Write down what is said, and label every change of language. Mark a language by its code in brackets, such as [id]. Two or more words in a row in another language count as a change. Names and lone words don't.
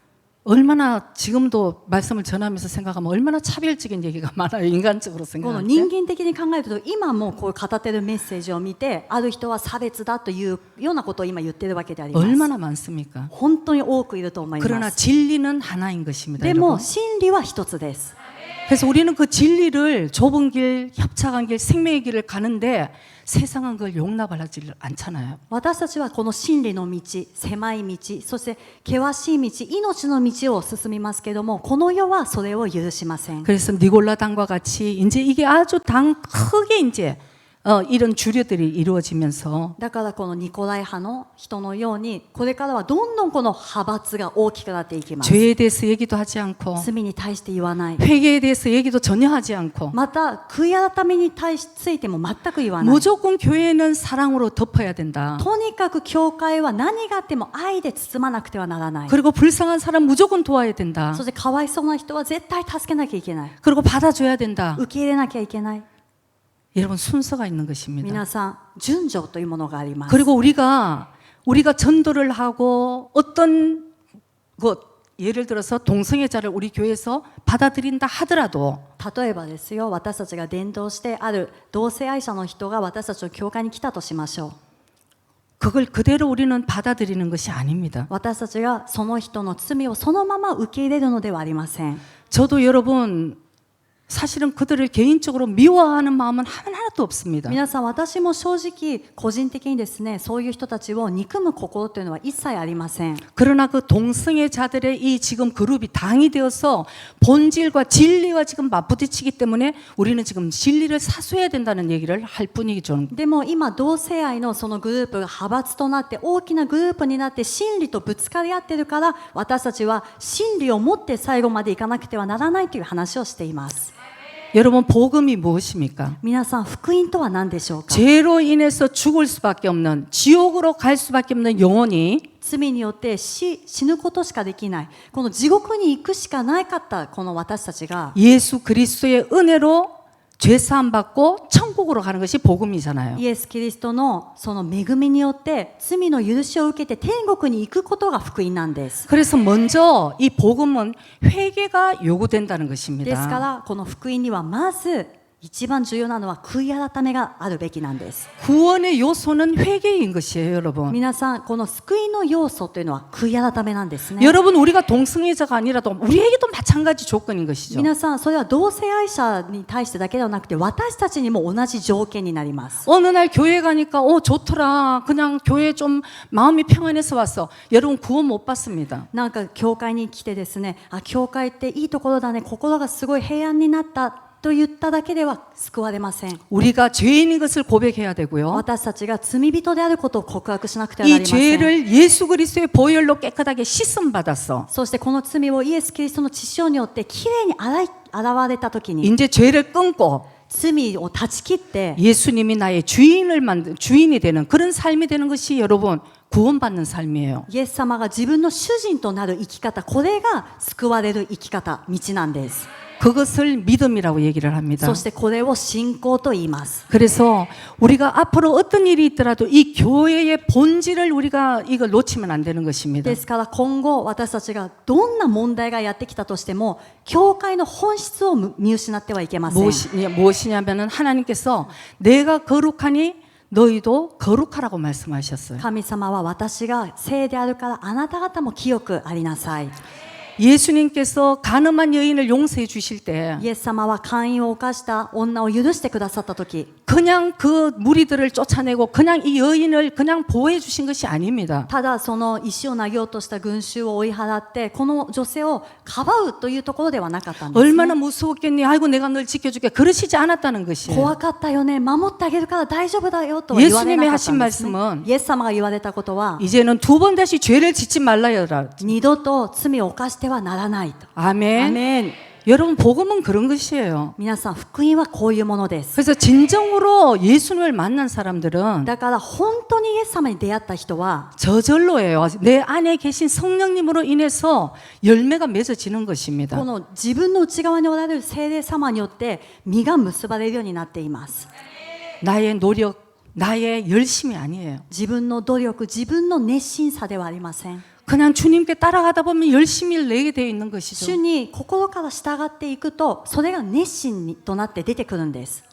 [ko] 얼마나 지금도 말씀을 전하면서 생각하면 얼마나 차별적인 얘기가 많아요. 인간적으로 [ja] この [ko] 생각할 [ja] 人 [ko] 때. [ja] 間的に考えると今もこう語ってるメッセージを見てある人は差別だというようなことを今言ってるわけであります。 [ko] 얼마나 많습니까? [ja] 本当に多くいると思いま [ko] 그러나 [ja] す。 [ko] 진리는 하나인 것입니다. [ja] でも [ko] 여러분. [ja] 真理は一つです。 [ko] 그래서 우리는 그 진리를 좁은 길, 협착한 길, 생명의 길을 가는데 세상은 그걸 용납을 하지 않잖아요. [ja] 私たちはこの真理の道、狭い道、そして険しい道、命の道を進みますけれども、この世はそれを許しません。 [ko] 그래서 니골라당과 같이 이제 이게 아주 크게 이제 이런 주류들이 이루어지면서 [ja] だからこのニコライ派の人のようにこれからはどんどんこの派閥が大きくなっていきます。 [ko] 죄에 대해서 얘기도 하지 않고 [ja] 罪に対して言わない。 [ko] 회개에 대해서 얘기도 전혀 하지 않고 [ja] また悔い改めについても全く言わない。 [ko] 무조건 교회는 사랑으로 덮어야 된다. [ja] とにかく教会は何があっても愛で包まなくてはならない。 [ko] 그리고 불쌍한 사람 무조건 도와야 된다. [ja] そしてかわいそうな人は絶対助けなきゃいけない。 [ko] 그리고 받아줘야 된다. [ja] 受け入れなきゃいけない。 [ko] 여러분 순서가 있는 것입니다. [ja] 皆さん順序というものがあります。 [ko] 그리고 우리가 전도를 하고 어떤 예를 들어서 동성애자를 우리 교회에서 받아들인다 하더라도 [ja] 例えばですよ、私たちが伝道してある同性愛者の人が私たちの教会に来たとしましょう。 [ko] 그걸 그대로 우리는 받아들이는 것이 아닙니다. [ja] 私たちがその人の罪をそのまま受け入れるのではありません。 [ko] 저도 여러분 사실은 그들을 개인적으로 미워하는 마음은 하나도 없습니다. [ja] 皆さん、私も正直個人的にですね、そういう人たちを憎む心というのは一切ありません。 [ko] 그러나 그 동성애자들의 이 지금 그룹이 당이 되어서 본질과 진리와 지금 맞부딪히기 때문에 우리는 지금 진리를 사수해야 된다는 얘기를 할 뿐이죠. [ja] でも今同性愛のそのグループが派閥となって大きなグループになって真理とぶつかり合ってるから、私たちは真理を持って最後までいかなくてはならないという話をしています。 [ko] 여러분 복음이 무엇입니까? [ja] 皆さん、福音とは何でしょうか。 [ko] 죄로 인해서 죽을 수밖에 없는 지옥으로 갈 수밖에 없는 영혼이 [ja] 罪によって死ぬことしかできない、この地獄に行くしかなかったこの私たちが [ko] 예수 그리스도의 은혜로 죄 사함 받고 천국으로 가는 것이 복음이잖아요. [ja] イエス・キリストのその恵みによって罪の許しを受けて天国に行くことが福音なんです。 [ko] 그래서 먼저 이 복음은 회개가 요구된다는 [ja] ですか [ko] 것입니다. [ja] らこの福音にはまず一番重要なのは悔い改めがあるべきなんです。 [ko] 구원의 요소는 회개인 것이에요, 여러분. [ja] 皆さん、この救いの要素というのは悔い改めなんですね。 [ko] 여러분 우리가 동성애자가 아니라도 우리에게도 마찬가지 조건인 것이죠. [ja] 皆さん、それは同性愛者に対してだけではなくて私たちにも同じ条件になります。 [ko] 어느 날 교회 가니까 좋더라. 그냥 교회 좀 마음이 평안해서 왔어. 여러분 구원 못 받습니다. [ja] なんか教会に来てですね、あ、教会っていいところだね、心がすごい平安になったと言っただけでは救われません。 [ko] 우리가 죄인인 것을 고백해야 되고요. [ja] 私たちが罪人であることを告白しなくてはなり [ko] 이 [ja] ません。 [ko] 죄를 예수 그리스도의 보혈로 깨끗하게 씻음 받았어. [ja] そしてこの罪をイエス・キリストの血潮によってきれいに洗われたときに [ko] 이제 죄를 끊고 [ja] 罪を断ち切って [ko] 예수님이 나의 주인이 되는 그런 삶이 되는 것이 여러분 구원받는 삶이에요. [ja] イエス様が自分の主人となる生き方、これが救われる生き方、道なんです。 [ko] 그것을 믿음이라고 얘기를 합니다. [ja] そしてこれを信仰と言います。 [ko] 그래서 우리가 앞으로 어떤 일이 있더라도 이 교회의 본질을 우리가 이걸 놓치면 안 되는 것입니다. [ja] ですから今後私たちがどんな問題がやってきたとしても教会の本質を見失ってはいけません。 [ko] 무엇이냐면은 하나님께서 내가 거룩하니 너희도 거룩하라고 말씀하셨어요. [ja] 神様は私が聖であるからあなた方も清くありなさい。 [ko] 예수님께서 가늠한 여인을 용서해 주실 때 [ja] イエス様は姦淫を犯した女を許してくださった時、 [ko] 그냥 그 무리들을 쫓아내고 그냥 이 여인을 그냥 보호해 주신 것이 아닙니다. [ja] ただその石を投げようとした群衆を追い払ってこの女性をかばうというところではなかったんです、ね。 [ko] 얼마나 무서웠겠니? 아이고 내가 널 지켜줄게. 그러시지 않았다는 것이에요. [ja] 怖かったよね、守ってあげるから大丈夫だよとは言われなかったんです、ね。 [ko] 예수님이 하신 말씀은 [ja] イエス様が言われたことは [ko] 이제는 두 번 다시 죄를 짓지 말라여라. [ja] 二度と罪を犯してはならないと。 [ko] 아멘. [ja] アメン。 [ko] 여러분 복음은 그런 것이에요. [ja] 皆さん、福音はこういうものです。 [ko] 그래서 진정으로 예수님을 만난 사람들은 [ja] だから本当にイエス様に出会った人は [ko] 저절로예요. 내 안에 계신 성령님으로 인해서 열매가 맺어지는 것입니다. [ja] この自分の内側におられる聖霊様によって実が結ばれるようになっています。 [ko] 나의 노력, 나의 열심이 아니에요. [ja] 自分の努力、自分の熱心さではありません。 [ko] 그냥 주님께 따라가다 보면 열심히 내게 되어 있는 [ja] 主 [ko] 것이죠. [ja] に心から従っていくとそれが熱心となって出てくるんです。